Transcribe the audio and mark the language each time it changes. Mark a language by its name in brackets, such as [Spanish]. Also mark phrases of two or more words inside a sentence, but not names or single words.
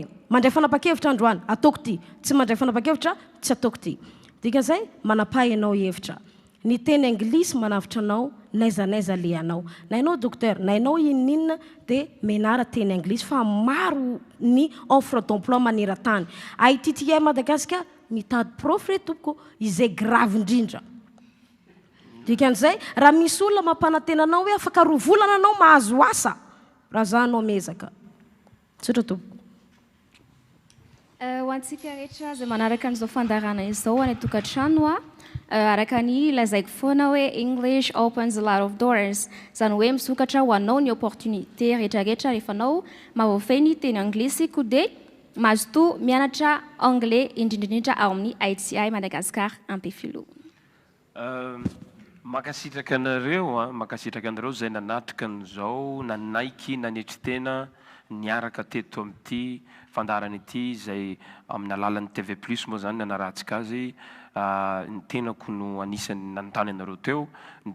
[Malagasy] mandray fanapa-kevitra androany ataoko ty tsy mandray fanapa-kevitra tsy ataoko ty dikan'izay manapahy ianao hevitra ny teny anglisy manavitra anao naizanaiza le anao na ianao docteur na ianao ininina de menara teny anglisy fa maro ny [French] offre d'emploi [Malagasy] maneran-tany iTTi Madagascar mitady prof re tompoko izay grave indrindra dikan'izay raha misy olona mampanantena anao hoe afaka rovolana anao mahazo asa raha za anao mezaka tsotra tompoko ho antsika rehetra zay manaraka an'izao fandarana izao any tokantrano araka ny lazaiko foana hoe [English] English opens a lot of doors [Malagasy] zany hoe misokatra ho anao ny opportunité rehetrarehetra rehefa anao mahavoafeny teny anglisy ko de mazoto mianatra anglais indrindrindrindra ao amin'ny iTTi Madagascar ampefilo makasitraka anareo zay nanatrika an'izao nanaiky nanetry tena niaraka teto amin'ity fandarana ity zay amin'ny alalan'ny TV plus moa zany nanaratsika azy ny tenako no anisany nanontany anareo teo ny